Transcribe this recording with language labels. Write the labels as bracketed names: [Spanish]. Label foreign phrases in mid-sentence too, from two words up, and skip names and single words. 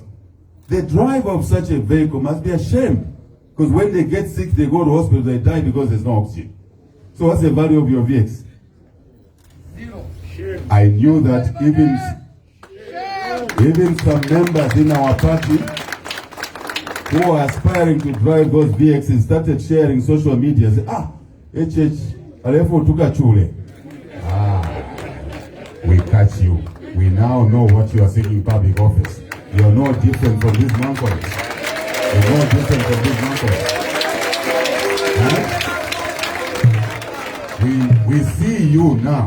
[English] The driver of such a vehicle must be ashamed, because when they get sick, they go to hospital, they die because there's no oxygen. So what's the value of your VX? 0. I knew that even some members in our party who are aspiring to drive those VXs started sharing social media. Say, [Bemba] Alefo tuka chule. [English] We catch you. We now know what you are seeking public office. You are no different from these monkeys. You are no different from these monkeys. We see you now.